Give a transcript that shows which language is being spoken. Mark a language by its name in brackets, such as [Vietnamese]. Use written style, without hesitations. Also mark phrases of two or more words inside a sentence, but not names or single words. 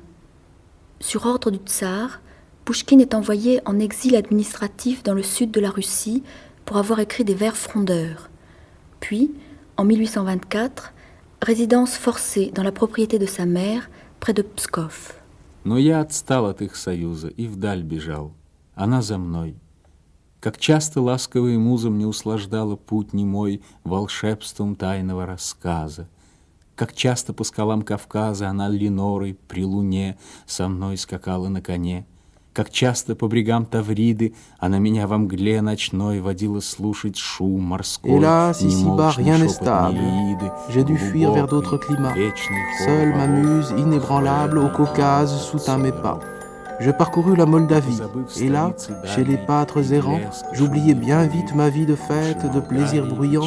[French] Sur ordre du tsar, Pouchkine est envoyé en exil administratif dans le sud de la Russie pour avoir écrit des vers frondeurs. Puis, en 1824, résidence forcée dans la propriété de sa mère, près de Pskov. [Russian] Но я отстал от их союза и вдаль бежал. Она за мной. Как часто ласковая муза мне услаждала путь немой волшебством тайного рассказа. Как часто по скалам Кавказа она Ленорой при луне со мной скакала на коне. Как часто по брегам Тавриды она меня во мгле ночной водила слушать шум морской. [French] Hélas, ici-bas, rien n'est stable. J'ai dû fuir vers d'autres climats. Seule ma muse inébranlable au Caucase soutint mes pas. Je parcourus la Moldavie, et là, chez les pâtres errants, j'oubliais bien vite ma vie de fête, de plaisir bruyant.